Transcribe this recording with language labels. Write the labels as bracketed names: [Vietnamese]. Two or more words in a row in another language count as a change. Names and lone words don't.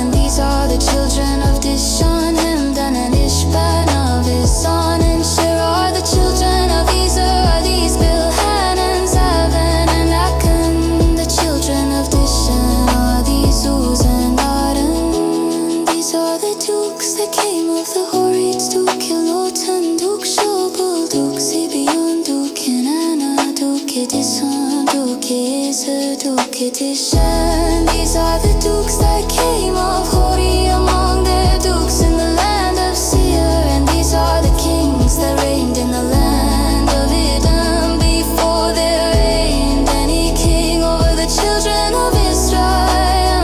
[English] And these are the children of Dishon, Hemdan and Ishban of his son. And Sherar, the children of Ezer, these Bilhan and Zavan and Akan. The children of Dishon are these Uz and Adan. These are the dukes that came of the Horites: Duke Lotan, Duke Shobal, Duke Zibeon, Duke Anna, Duke Dishon, Duke Ezer, Duke Dishan. These are the dukes that came of Hori among their dukes in the land of Seir. And these are the kings that reigned in the land of Edom before there reigned any king over the children of Israel.